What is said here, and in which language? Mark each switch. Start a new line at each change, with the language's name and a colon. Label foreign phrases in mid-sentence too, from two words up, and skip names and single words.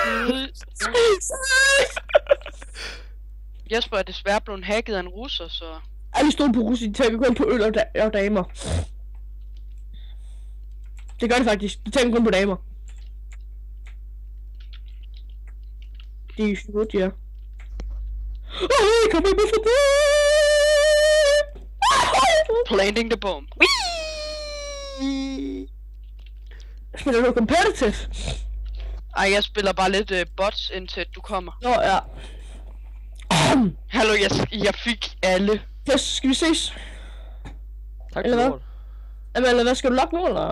Danish: Jesper er desværre blevet hacket af en russer, så... Alle stod på Russi, de tænker kun på øl og damer. Det gør det faktisk. De tænker kun på damer. De er slut, ja. Kom med for det!
English: Planting the bomb.
Danish: Spiller du competitive? Ej, jeg spiller bare lidt bots, indtil du kommer. Nå, ja. Hallo, jeg fik alle. Så skal vi ses? Tak Eller for hvad? lort. Jamen, eller hvad, skal du logge nu, eller?